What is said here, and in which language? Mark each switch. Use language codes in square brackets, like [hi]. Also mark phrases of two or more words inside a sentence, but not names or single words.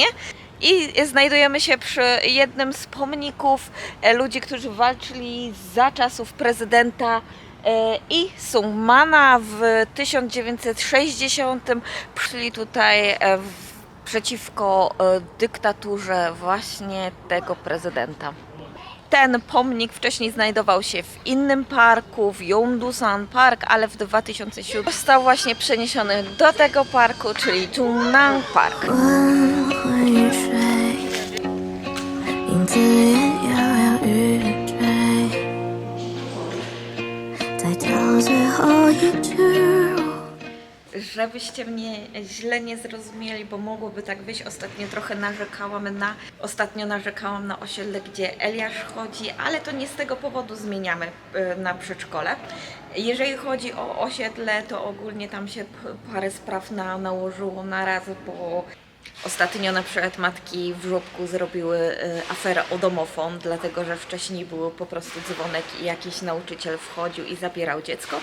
[pl] I znajdujemy się przy jednym z pomników ludzi, którzy walczyli za czasów prezydenta i Sungmana w 1960 przyszli tutaj przeciwko dyktaturze właśnie tego prezydenta. Ten pomnik wcześniej znajdował się w innym parku, w Yongdusan Park, ale w 2007 został właśnie przeniesiony do tego parku, czyli Jungnam Park. [zh] 影子也摇摇欲坠，再跳最后一句。 [pl] Żebyście mnie źle nie zrozumieli, bo mogłoby tak być, ostatnio narzekałam na osiedle, gdzie Eliasz chodzi, ale to nie z tego powodu zmieniamy na przedszkole. Jeżeli chodzi o osiedle, to ogólnie tam się parę spraw nałożyło na raz, bo ostatnio na przykład matki w żłobku zrobiły aferę o domofon, dlatego że wcześniej był po prostu dzwonek i jakiś nauczyciel wchodził i zabierał dziecko.